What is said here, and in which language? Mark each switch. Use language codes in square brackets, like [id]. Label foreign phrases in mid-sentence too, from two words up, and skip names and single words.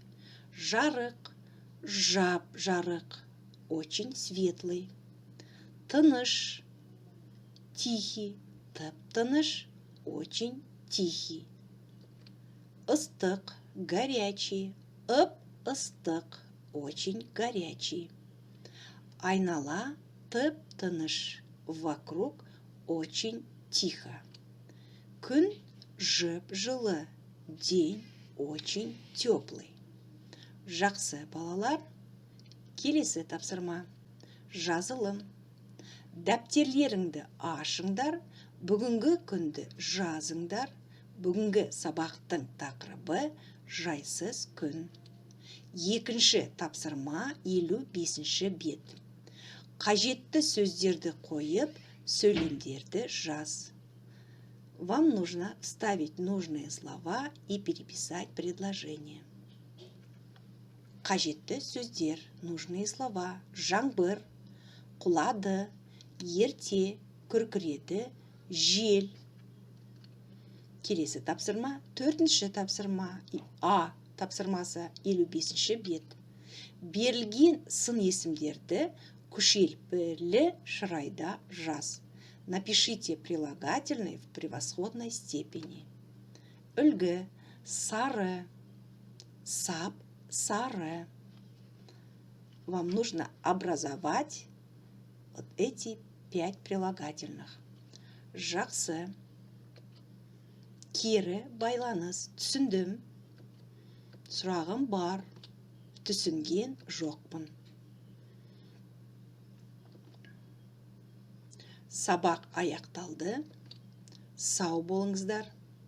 [kk] Жарық – жап, жарық, [ru] очень светлый. [kk] Тыныш – тихий, тып-тыныш, [ru] очень тихий. Ыстық – горячий, ып-ыстық, очень горячий. [kk] Айнала – тып-тыныш, [ru] вокруг очень тихо. [kk] Күн – жып-жылы, [ru] день очень теплый. [kk] Жақсы, балалар, келесі тапсырма. Жазылым. Дәптерлеріңді ашыңдар, бүгінгі күнді жазыңдар. Бүгінгі сабақтың тақырыбы жайсыз күн. Екінші тапсырма 55-ші бет. Қажетті сөздерді қойып, сөйлемдерді жаз. [ru] Вам нужно вставить нужные слова и переписать предложение. [kk] Қажетті сөздер, [ru] нужные слова: [kk] жаңбыр, құлады, ерте, күркіреді, жел. Келесі тапсырма, 4-ші тапсырма, А тапсырмасы 55-ші бет. Берілген сын есімдерді күшейтпелі шырайда жаз. [ru] Напишите прилагательные в превосходной степени. [kk] Үлгі, сары, сап, сары. [ru] Вам нужно образовать вот эти 5 прилагательных. [kk] Жақсы. Кері байланыс. Түсіндім. Сұрағым бар. Түсінген жоқпын. Сабақ аяқталды. Сау болыңыздар.